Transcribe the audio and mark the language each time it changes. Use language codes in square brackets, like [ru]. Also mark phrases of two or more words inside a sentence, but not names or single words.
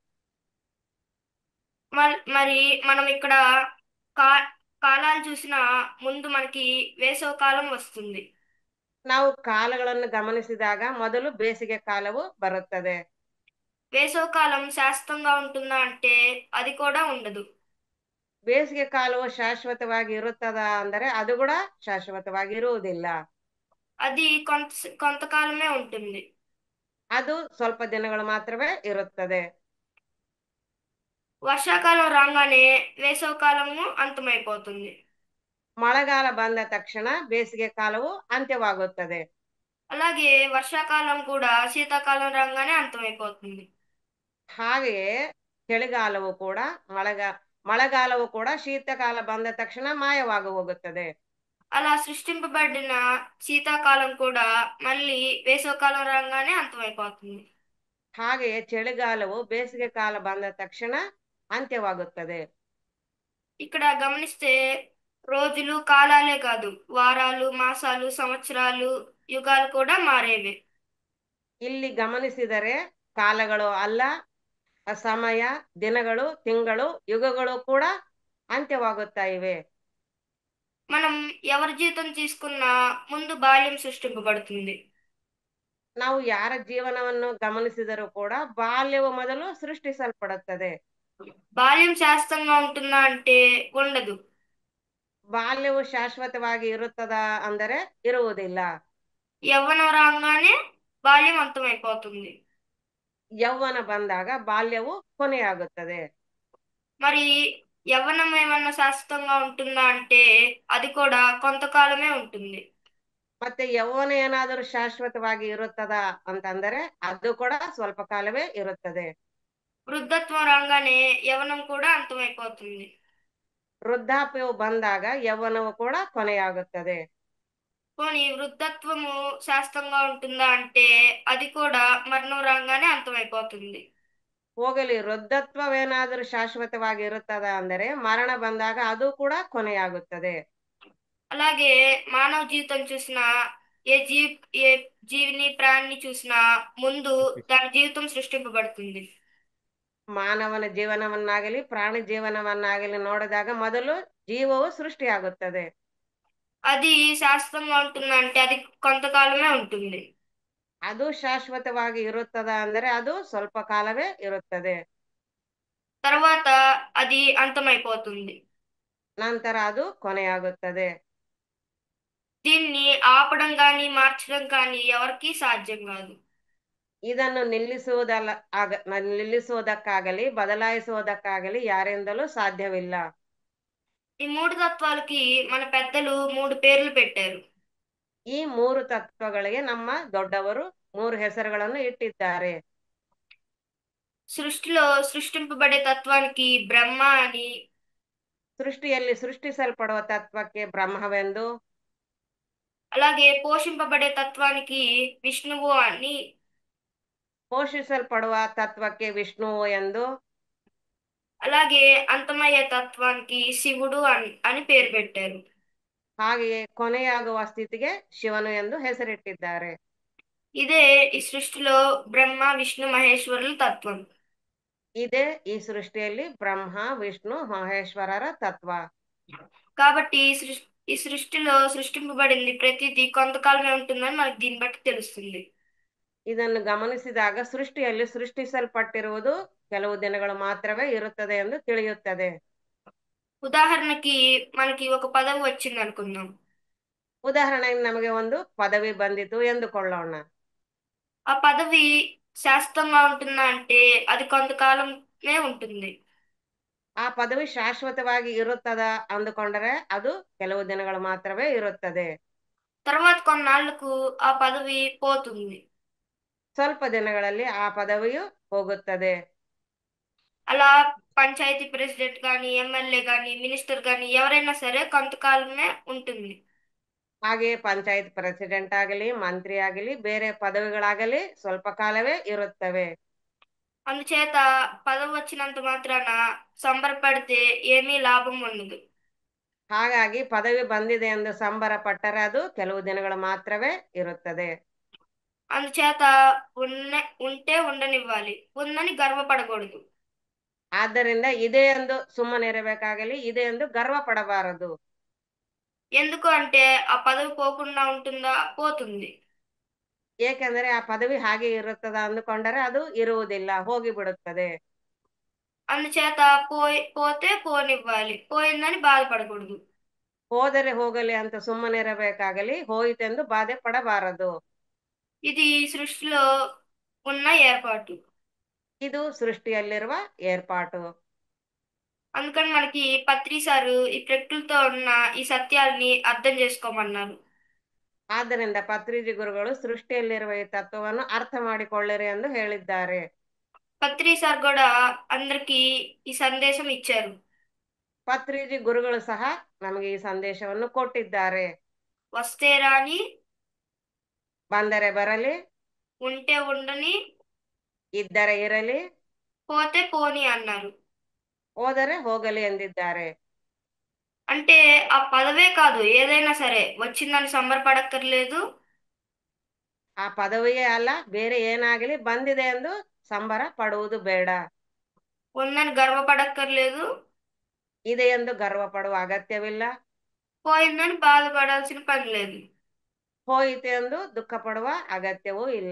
[te] మరి మనం ఇక్కడ కా కాలాలు చూసిన ముందు మనకి వేసవ కాలం వస్తుంది. [kn] ನಾವು ಕಾಲಗಳನ್ನು ಗಮನಿಸಿದಾಗ ಮೊದಲು ಬೇಸಿಗೆ ಕಾಲವು ಬರುತ್ತದೆ. [te] వేసవ కాలం శాశ్వతంగా ఉంటుందా అంటే అది కూడా ఉండదు. [kn] ಬೇಸಿಗೆ ಕಾಲವು ಶಾಶ್ವತವಾಗಿ ಇರುತ್ತದ ಅಂದರೆ ಅದು ಕೂಡ ಶಾಶ್ವತವಾಗಿ ಇರುವುದಿಲ್ಲ. [te] అది కొంతకాలమే ఉంటుంది. [kn] ಅದು ಸ್ವಲ್ಪ ದಿನಗಳು ಮಾತ್ರವೇ ಇರುತ್ತದೆ. [te] వర్షాకాలం రాగానే వేసవ కాలము అంతమైపోతుంది. [kn] ಮಳೆಗಾಲ ಬಂದ ತಕ್ಷಣ ಬೇಸಿಗೆ ಕಾಲವು ಅಂತ್ಯವಾಗುತ್ತದೆ. [te] అలాగే వర్షాకాలం కూడా శీతాకాలం రాగానే అంతమైపోతుంది. [kn] ಹಾಗೆಯೇ ಚಳಿಗಾಲವು ಕೂಡ ಮಳೆಗಾಲವು ಕೂಡ ಶೀತಕಾಲ ಬಂದ ತಕ್ಷಣ ಮಾಯವಾಗಿ ಹೋಗುತ್ತದೆ. [te] అలా సృష్టింపబడిన శీతాకాలం కూడా మళ్ళీ వేసవకాలం రాగానే అంతమైపోతుంది. [kn] ಹಾಗೆಯೇ ಚಳಿಗಾಲವು ಬೇಸಿಗೆ ಕಾಲ ಬಂದ ತಕ್ಷಣ ಅಂತ್ಯವಾಗುತ್ತದೆ. [te] ఇక్కడ గమనిస్తే రోజులు కాలాలే కాదు, వారాలు, మాసాలు, సంవత్సరాలు, యుగాలు కూడా మారేవి. [kn] ಇಲ್ಲಿ ಗಮನಿಸಿದರೆ ಕಾಲಗಳು ಅಲ್ಲ, ಸಮಯ, ದಿನಗಳು, ತಿಂಗಳು, ಯುಗಗಳು ಕೂಡ ಅಂತ್ಯವಾಗುತ್ತಾ ಇವೆ. [te] మనం ఎవరి జీవితం తీసుకున్నా ముందు బాల్యం సృష్టింపబడుతుంది. [kn] ನಾವು ಯಾರ ಜೀವನವನ್ನು ಗಮನಿಸಿದರೂ ಕೂಡ ಬಾಲ್ಯವು ಮೊದಲು ಸೃಷ್ಟಿಸಲ್ಪಡುತ್ತದೆ. [te] బాల్యం శాశ్వతంగా ఉంటుందా అంటే ఉండదు. [kn] ಬಾಲ್ಯವು ಶಾಶ್ವತವಾಗಿ ಇರುತ್ತದ ಅಂದರೆ ಇರುವುದಿಲ್ಲ. [te] యవ్వనం రాగానే బాల్యం అంతమైపోతుంది. [kn] ಯೌವನ ಬಂದಾಗ ಬಾಲ್ಯವು ಕೊನೆಯಾಗುತ್ತದೆ. [te] మరి యవ్వనం ఏమన్నా శాశ్వతంగా ఉంటుందా అంటే అది కూడా కొంతకాలమే ఉంటుంది. [kn] ಮತ್ತೆ ಯೌವನ ಏನಾದರೂ ಶಾಶ್ವತವಾಗಿ ಇರುತ್ತದಾ ಅಂತಂದರೆ ಅದು ಕೂಡ ಸ್ವಲ್ಪ ಕಾಲವೇ ಇರುತ್ತದೆ. [te] వృద్ధత్వం రాగానే యవ్వనం కూడా అంతమైపోతుంది. [kn] ವೃದ್ಧಾಪ್ಯವು ಬಂದಾಗ ಯೌವನವು ಕೂಡ ಕೊನೆಯಾಗುತ್ತದೆ. [te] పోనీ వృద్ధత్వము శాశ్వతంగా ఉంటుందా అంటే అది కూడా మరణం రాగానే అంతమైపోతుంది. [kn] ಹೋಗಲಿ ವೃದ್ಧತ್ವವೇನಾದರೂ ಶಾಶ್ವತವಾಗಿ ಇರುತ್ತದ ಅಂದರೆ ಮರಣ ಬಂದಾಗ ಅದು ಕೂಡ ಕೊನೆಯಾಗುತ್ತದೆ. [te] అలాగే మానవ జీవితం చూసినా ఏ జీవి ఏ జీవిని ప్రాణిని చూసినా ముందు దాని జీవితం సృష్టింపబడుతుంది. [kn] ಮಾನವನ ಜೀವನವನ್ನಾಗಲಿ ಪ್ರಾಣಿ ಜೀವನವನ್ನಾಗಲಿ ನೋಡಿದಾಗ ಮೊದಲು ಜೀವವು ಸೃಷ್ಟಿಯಾಗುತ್ತದೆ. [te] అది శాశ్వతంగా ఉంటుందంటే అది కొంతకాలమే ఉంటుంది. [kn] ಅದು ಶಾಶ್ವತವಾಗಿ ಇರುತ್ತದ ಅಂದರೆ ಅದು ಸ್ವಲ್ಪ ಕಾಲವೇ ಇರುತ್ತದೆ. [te] తర్వాత అది అంతమైపోతుంది. [kn] ನಂತರ ಅದು ಕೊನೆಯಾಗುತ್ತದೆ. [te] దీన్ని ఆపడం గాని మార్చడం కానీ ఎవరికీ సాధ్యం కాదు. [kn] ಇದನ್ನು ನಿಲ್ಲಿಸುವುದಕ್ಕಾಗಲಿ ಬದಲಾಯಿಸುವುದಕ್ಕಾಗಲಿ ಯಾರಿಂದಲೂ ಸಾಧ್ಯವಿಲ್ಲ. [te] ఈ మూడు తత్వాలకి మన పెద్దలు మూడు పేర్లు పెట్టారు. [kn] ಈ ಮೂರು ತತ್ವಗಳಿಗೆ ನಮ್ಮ ದೊಡ್ಡವರು ಮೂರು ಹೆಸರುಗಳನ್ನು ಇಟ್ಟಿದ್ದಾರೆ. [te] సృష్టిలో సృష్టింపబడే తత్వానికి బ్రహ్మ అని, [kn] ಸೃಷ್ಟಿಯಲ್ಲಿ ಸೃಷ್ಟಿಸಲ್ಪಡುವ ತತ್ವಕ್ಕೆ ಬ್ರಹ್ಮವೆಂದು, [te] అలాగే పోషింపబడే తత్వానికి విష్ణువు అని, [kn] ಪೋಷಿಸಲ್ಪಡುವ ತತ್ವಕ್ಕೆ ವಿಷ್ಣುವು ಎಂದು, [te] అలాగే అంతమయ్యే తత్వానికి శివుడు అని పేరు పెట్టారు. [kn] ಹಾಗೆಯೇ ಕೊನೆಯಾಗುವ ಸ್ಥಿತಿಗೆ ಶಿವನು ಎಂದು ಹೆಸರಿಟ್ಟಿದ್ದಾರೆ. [te] ఇదే ఈ సృష్టిలో బ్రహ్మ విష్ణు మహేశ్వరుల తత్వం. [kn] ಇದೇ ಈ ಸೃಷ್ಟಿಯಲ್ಲಿ ಬ್ರಹ್ಮ ವಿಷ್ಣು ಮಹೇಶ್ವರರ ತತ್ವ. [te] కాబట్టి ఈ సృష్టిలో సృష్టింపబడింది ప్రతిదీ కొంతకాలమే ఉంటుందని మనకు దీన్ని బట్టి తెలుస్తుంది. [kn] ಇದನ್ನು ಗಮನಿಸಿದಾಗ ಸೃಷ್ಟಿಯಲ್ಲಿ ಸೃಷ್ಟಿಸಲ್ಪಟ್ಟಿರುವುದು ಕೆಲವು ದಿನಗಳು ಮಾತ್ರವೇ ಇರುತ್ತದೆ ಎಂದು ತಿಳಿಯುತ್ತದೆ. [te] ఉదాహరణకి మనకి ఒక పదవి వచ్చింది అనుకుందాం. [kn] ಉದಾಹರಣೆಗೆ ನಮಗೆ ಒಂದು ಪದವಿ ಬಂದಿತು ಎಂದುಕೊಳ್ಳೋಣ. [te] ఆ పదవి శాశ్వతంగా ఉంటుందా అంటే అది కొంతకాలమే ఉంటుంది. [kn] ಆ ಪದವಿ ಶಾಶ್ವತವಾಗಿ ಇರುತ್ತದ ಅಂದುಕೊಂಡರೆ ಅದು ಕೆಲವು ದಿನಗಳು ಮಾತ್ರವೇ ಇರುತ್ತದೆ. [te] తర్వాత కొన్నాళ్లకు ఆ పదవి పోతుంది. [kn] ಸ್ವಲ್ಪ ದಿನಗಳಲ್ಲಿ ಆ ಪದವಿಯು ಹೋಗುತ್ತದೆ. [te] అలా పంచాయతీ ప్రెసిడెంట్ కానీ ఎమ్మెల్యే కానీ మినిస్టర్ కానీ ఎవరైనా సరే కొంతకాలమే ఉంటుంది. [kn] ಹಾಗೆ ಪಂಚಾಯತ್ ಪ್ರೆಸಿಡೆಂಟ್ ಆಗಲಿ ಮಂತ್ರಿ ಆಗಲಿ ಬೇರೆ ಪದವಿಗಳಾಗಲಿ ಸ್ವಲ್ಪ ಕಾಲವೇ ಇರುತ್ತವೆ. [te] అందుచేత పదవి వచ్చినంత మాత్రాన సంబరపడితే ఏమీ లాభం ఉండదు. [kn] ಹಾಗಾಗಿ ಪದವಿ ಬಂದಿದೆ ಎಂದು ಸಂಬರ ಪಟ್ಟರೆ ಅದು ಕೆಲವು ದಿನಗಳು ಮಾತ್ರವೇ ಇರುತ್ತದೆ. [te] అందుచేత ఉంటే ఉండనివ్వాలి, ఉందని గర్వపడకూడదు. [kn] ಆದ್ದರಿಂದ ಇದೆ ಎಂದು ಸುಮ್ಮನಿರಬೇಕಾಗಲಿ, ಇದೆ ಎಂದು ಗರ್ವ ಪಡಬಾರದು. [te] ఎందుకు అంటే ఆ పదవి పోకుండా ఉంటుందా? పోతుంది. [kn] ಏಕೆಂದರೆ ಆ ಪದವಿ ಹಾಗೆ ಇರುತ್ತದ ಅಂದುಕೊಂಡರೆ ಅದು ಇರುವುದಿಲ್ಲ, ಹೋಗಿ ಬಿಡುತ್ತದೆ. [te] అందుచేత పోతే పోనివ్వాలి, పోయిందని బాధపడకూడదు. [kn] ಹೋದರೆ ಹೋಗಲಿ ಅಂತ ಸುಮ್ಮನಿರಬೇಕಾಗಲಿ, ಹೋಯಿತೆಂದು ಬಾಧೆ ಪಡಬಾರದು. [te] ఇది సృష్టిలో ఉన్న ఏర్పాటు. [kn] ಇದು ಸೃಷ್ಟಿಯಲ್ಲಿರುವ ಏರ್ಪಾಟು. [te] అందుకని మనకి పత్రి సారు ఈ ప్రకృతితో ఉన్న ఈ సత్యాల్ని అర్థం చేసుకోమన్నారు. [kn] ಆದ್ದರಿಂದ ಪತ್ರಿಜಿ ಗುರುಗಳು ಸೃಷ್ಟಿಯಲ್ಲಿರುವ ಈ ತತ್ವವನ್ನು ಅರ್ಥ ಮಾಡಿಕೊಳ್ಳಿರಿ ಎಂದು ಹೇಳಿದ್ದಾರೆ. [te] పత్రి సార్ కూడా అందరికి ఈ సందేశం ఇచ్చారు. [kn] ಪತ್ರಿಜಿ ಗುರುಗಳು ಸಹ ನಮಗೆ ಈ ಸಂದೇಶವನ್ನು ಕೊಟ್ಟಿದ್ದಾರೆ. [te] వస్తే రాని, [kn] ಬಂದರೆ ಬರಲಿ, [te] ఉంటే ఉండని, [kn] ಇದ್ದರೆ ಇರಲಿ, [te] పోతే పోని అన్నారు. [kn] ಹೋದರೆ ಹೋಗಲಿ ಎಂದಿದ್ದಾರೆ. [te] అంటే ఆ పదవే కాదు, ఏదైనా సరే వచ్చిందని సంబరపడక్కర్లేదు. [kn] ಆ ಪದವಿಯೇ ಅಲ್ಲ, ಬೇರೆ ಏನಾಗಲಿ ಬಂದಿದೆ ಎಂದು ಸಂಬರ ಪಡುವುದು ಬೇಡ. [te] ఉందని గర్వపడక్కర్లేదు. [kn] ಇದೆ ಎಂದು ಗರ್ವ ಪಡುವ ಅಗತ್ಯವಿಲ್ಲ. [te] పోయిందని బాధపడాల్సిన పని లేదు. [kn] ಹೋಯಿತು ಎಂದು ದುಃಖ ಪಡುವ ಅಗತ್ಯವೂ ಇಲ್ಲ.